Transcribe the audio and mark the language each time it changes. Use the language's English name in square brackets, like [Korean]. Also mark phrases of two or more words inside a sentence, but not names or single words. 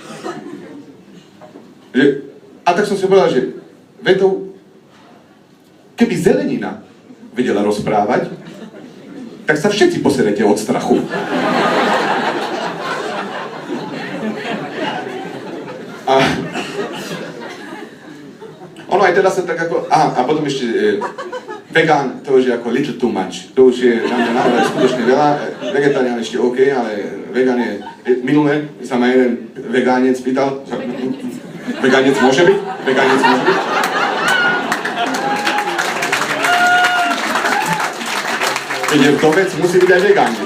[Slovak] A tak som si povedal, že vetou, keby zelenina vedela rozprávať, tak sa všetci poserete od strachu. A ono aj teda sa tak ako... A potom ešte vegán, to už je ako [English] little too much. [Slovak] To už je na mňa naozaj skutočne veľa. Vegetarián ešte OK, ale vegán je... Minulé sa ma jeden vegánec pýtal, vegánec môže byť? Vegánec môže byť? Keď je vdovec, musí byť aj vegánec.